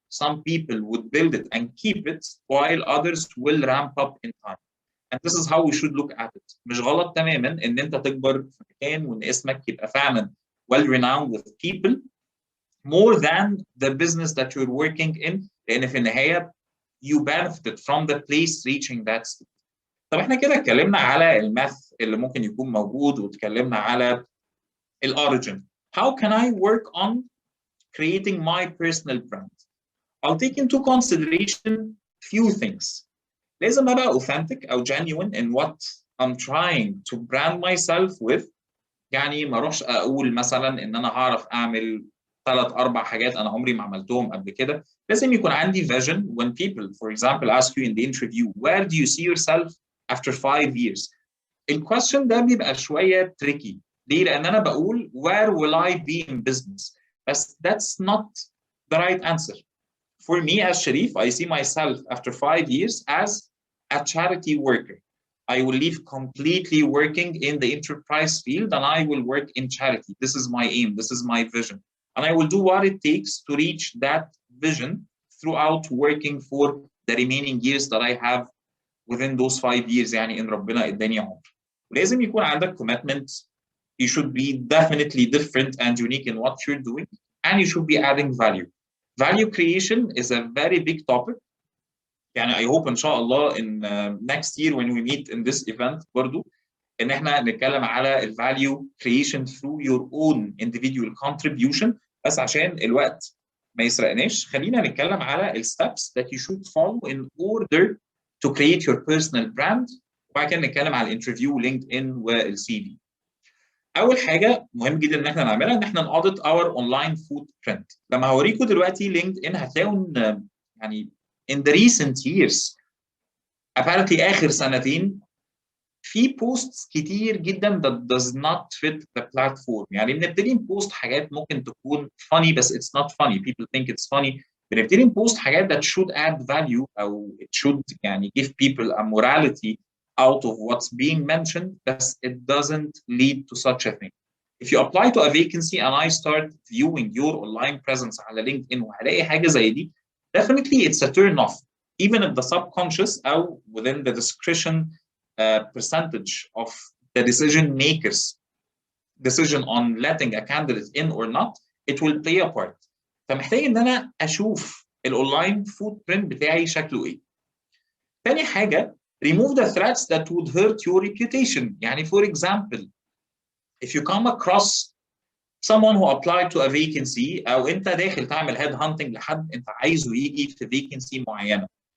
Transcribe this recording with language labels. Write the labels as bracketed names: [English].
[English] Some people would build it and keep it while others will ramp up in time. And this is how we should look at it. [Arabic] مش غلط تماما إن أنت تكبر في مكان وإن اسمك يبقى فعلا [English] well renowned with people more than the business that you're working in، [Arabic] لأن في النهاية [English] you benefited from the place reaching that state. [Arabic] طب احنا كده اتكلمنا على الماث اللي ممكن يكون موجود واتكلمنا على الorigin. [English] How can I work on creating my personal brand? I'll take into consideration few things. [Arabic] لازم ابقى [English] authentic او genuine in what I'm trying to brand myself with. [Arabic] يعني ما اروحش اقول مثلا ان انا هعرف اعمل 3-4 حاجات انا عمري ما عملتهم قبل كده. لازم يكون عندي vision. [English] When people for example ask you in the interview where do you see yourself after 5 years، [Arabic] الكويستشن ده بيبقى شويه [English] tricky. ليه؟ [Arabic] لان انا بقول [English] where will I be in business، بس that's not the right answer. For me as Sharif, I see myself after 5 years as a charity worker. I will leave completely working in the enterprise field and I will work in charity. This is my aim. This is my vision. And I will do what it takes to reach that vision throughout working for the remaining years that I have within those 5 years. [Arabic] يعني إن ربنا اداني عمر. ولازم يكون عندك commitment. [English] You should be definitely different and unique in what you're doing, and you should be adding value. Value creation is a very big topic. يعني I hope [Arabic] إن شاء الله [English] in next year when we meet in this event [Arabic] برضو إن إحنا نتكلم على ال [English] value creation through your own individual contribution. [Arabic] بس عشان الوقت ما يسرقناش خلينا نتكلم على ال [English] steps that you should follow in order to create your personal brand، [Arabic] وبعد كده نتكلم على الانترفيو لينكد ان والسي في. اول حاجه مهم جدا ان احنا نعملها ان احنا ن [English] audit our online footprint. [Arabic] لما هوريكم دلوقتي لينكد ان هتلاقوا يعني [English] in the recent years apparently [Arabic] اخر سنتين في بوستس كتير جدا [English] that does not fit the platform. [Arabic] يعني بنبتدي نبوست حاجات ممكن تكون funny بس [English] it's not funny. People think it's funny. [Arabic] بنبتدي نبوست حاجات [English] that should add value أو it should يعني give people a morality out of what's being mentioned, but it doesn't lead to such a thing. If you apply to a vacancy and I start viewing your online presence على LinkedIn [Arabic] وهلاقي حاجة زي دي [English] definitely it's a turn off. Even if the subconscious أو within the discretion percentage of the decision makers decision on letting a candidate in or not, it will play a part. [Arabic] فمحتاج ان انا اشوف الاونلاين فوت برنت بتاعي شكله ايه. [English] تاني حاجه remove the threats that would hurt your reputation. يعني for example if you come across someone who applied to a vacancy [Arabic] او انت داخل تعمل [English] head hunting [Arabic] لحد انت عايزه يجي في [English] vacancy معينه.